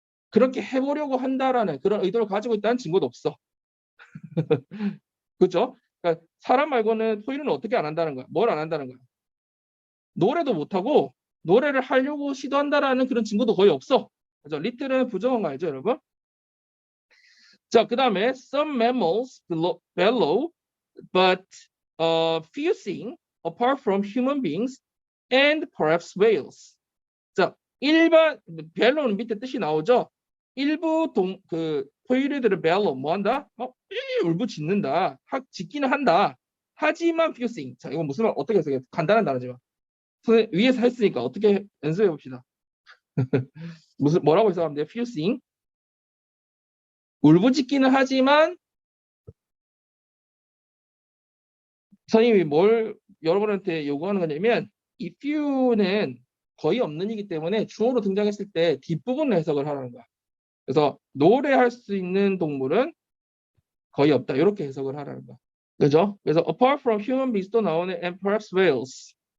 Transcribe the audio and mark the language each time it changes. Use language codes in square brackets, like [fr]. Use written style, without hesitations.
[ko] 그렇게 해보려고 한다라는 그런 의도를 가지고 있다는 증거도 없어. 그렇죠? 그러니까 사람 말고는 포유류는 어떻게 안 한다는 거야? 뭘 안 한다는 거야? 노래도 못하고 노래를 하려고 시도한다라는 그런 증거도 거의 없어. 그죠? 리틀은 부정한 거 알죠, 여러분? [en] 자, 그 다음에 some mammals bellow, but few sing apart from human beings and perhaps whales. [ko] 자, 일반 bellow는 밑에 뜻이 나오죠. 일부 포유류들은 bellow 뭐한다? 울부짖는다. 짖기는 한다. 하지만 [en] few sing. [ko] 자, 이건 무슨 말 어떻게 해석해요? 간단한 단어지만. 위에서 했으니까 어떻게 연습해 봅시다. 뭐라고 해석하면 돼요? [en] few sing. [ko] 울부짖기는 하지만 선생님이 뭘 여러분한테 요구하는 거냐면 이 few는 거의 없는 이기 때문에 주어로 등장했을 때 뒷부분을 해석을 하라는 거야. 그래서 노래할 수 있는 동물은 거의 없다. 이렇게 해석을 하라는 거야. 그죠? 그래서 [en] apart from human beings [ko] 또 나오는 [en] and perhaps whales.